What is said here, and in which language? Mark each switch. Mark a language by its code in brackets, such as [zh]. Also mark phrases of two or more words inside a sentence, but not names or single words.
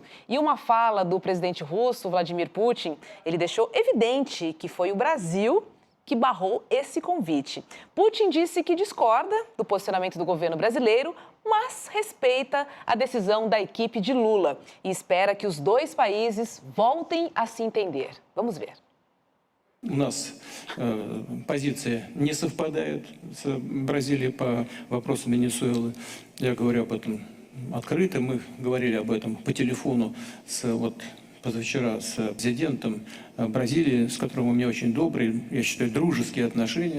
[pt] E uma fala do presidente russo, Vladimir Putin, ele deixou evidente que foi o Brasil que barrou esse convite. Putin disse que discorda do posicionamento do governo brasileiro, mas respeita a decisão da equipe de Lula e espera que os dois países voltem a se entender. Vamos ver. [ru] У нас позиции не совпадают с Бразилией по вопросу Венесуэлы. Я говорю об этом открыто. Мы говорили об этом по телефону позавчера с президентом Бразилии, с которым у меня очень добрые, я считаю, дружеские отношения.